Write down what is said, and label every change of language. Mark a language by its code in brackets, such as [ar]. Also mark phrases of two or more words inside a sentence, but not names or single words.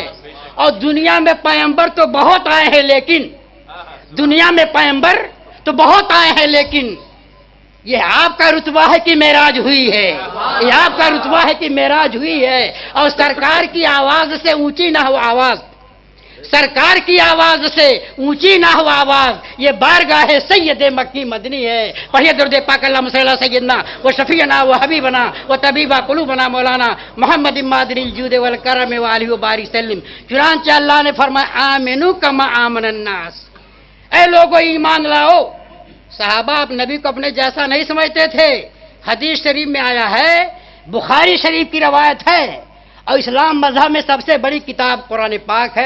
[ur] اور دنیا میں پیغمبر تو بہت آئے ہیں، لیکن دنیا میں پیغمبر تو بہت آئے ہیں، لیکن یہ آپ کا رتبہ ہے کہ معراج ہوئی ہے. یہ آپ کا رتبہ ہے کہ معراج ہوئی ہے. اور سرکار کی آواز سے اونچی نہ ہو آواز، سرکار کی آواز سے اونچی نہ ہو آواز، یہ بارگاہ سید مکی مدنی ہے. پڑھیے درود پاک [ar] اللہم صلی اللہ سیدنا و شفیعنا و حبیبنا و طبیب قلوبنا مولانا محمد مادری الجود والکرم والہ وبارک وسلم. [ur] چنانچہ اللہ نے فرمایا [ar] آمنو کما آمن الناس، [ur] اے لوگو ایمان لاؤ. صحابہ آپ نبی کو اپنے جیسا نہیں سمجھتے تھے. حدیث شریف میں آیا ہے، بخاری شریف کی روایت ہے، اور اسلام مذہب میں سب سے بڑی کتاب قرآن پاک ہے.